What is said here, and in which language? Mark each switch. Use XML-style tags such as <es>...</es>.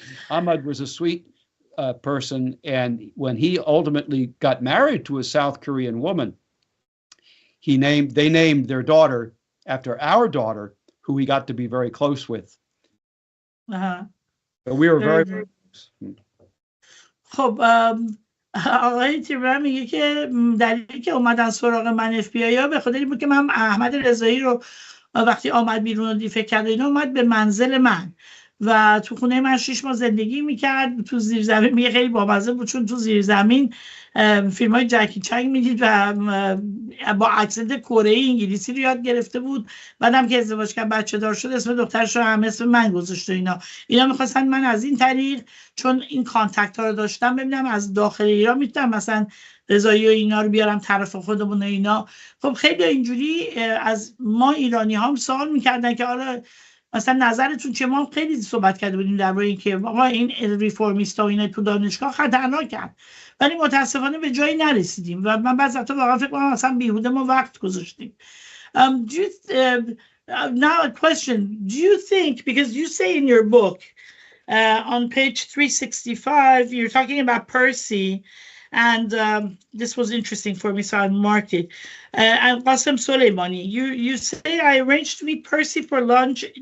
<en>Ahmad was a sweet person, and when he ultimately got married to a South Korean woman, they named their daughter after our daughter, who he got to be very close with. So we were very close.</en> <fa>خب آقای تیمرم میگه که دلیلی که اومدن سراغ من FBI ها به خاطر این بود که من احمد رضایی رو وقتی آمد بیرون و دیفکت کرد اینا اومد به منزل من و تو خونه من 6 ماه زندگی میکرد تو زیرزمین. میگه خیلی بامزه بود چون تو زیرزمین فیلم های جکی چنگ میدید و با اکسنت کره ای انگلیسی رو یاد گرفته بود. بعدم که ازدواج کرد بچه دار شد اسم دخترش رو هم اسم من گذاشت و اینا میخواستن من از این طریق چون این کانتکت ها رو داشتم ببینم از داخل ایران میتونم مثلا رضایی و اینا رو بیارم طرف خودمون و اینا. خب خیلی اینجوری از ما ایرانی هم سوال میکردن که آره مثلا نظرتون چه؟ ما خیلی صحبت کرده بودیم درباره اینکه آقا این ریفرمیستا و اینا تو دانشگاه خطرناکن، ولی متاسفانه به جایی نرسیدیم و من بعضی وقتا واقعا فکر کنم مثلا بیهوده ما وقت گذاشتیم.</fa> <en>Now a question, do you think, because you say in your book on page 365 you're talking about Percy, and this was interesting for me, so I marked it. And Qasem Soleimani, you say I arranged to meet Percy for lunch.</en>